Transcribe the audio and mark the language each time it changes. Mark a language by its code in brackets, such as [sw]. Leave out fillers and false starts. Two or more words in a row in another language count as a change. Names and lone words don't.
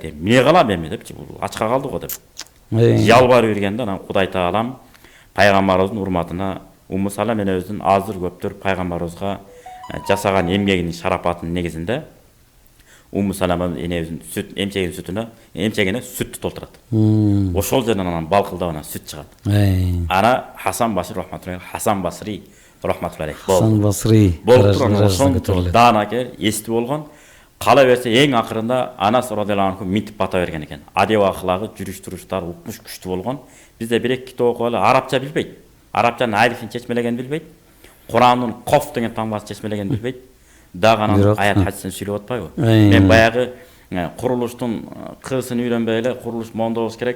[ky] Эмне кылам эми депчи, бул ачка калды го деп. Жалбарып бергенде анан Кудай Таалам пайгамбарыбыздын урматына Умму Салама энебиздин азыр көптөр пайгамбарыбызга жасаган эмгегинин шарапатынын негизинде Умму Салама энебиздин сүт эмчегине сүттү толтурат. Ошол жерден анан балкылдап анан сүт чыгат. Ана Хасан Басри [ar] رحمة الله عليه. [ky] Хасан Басри ошол даанакер эсти болгон. Кала берсе эң акырында Анас [ar] رضي الله عنه [ky] минтип бата берген экен. Адеп аклагы, жүрүш туруштары укмуш күчтүү болгон. Бизде бир эки китеп окуп алып арабча билбейт. Арабчанын алифин чечмелеген билбейт. Курандын коф деген таңбасын чечмелеген билбейт. Дагы анан аят хадистен сүйлөп атпайбы? Мен баягы курулуштун кырсын үйрөнбөй эле курулуш моундай болуш керек.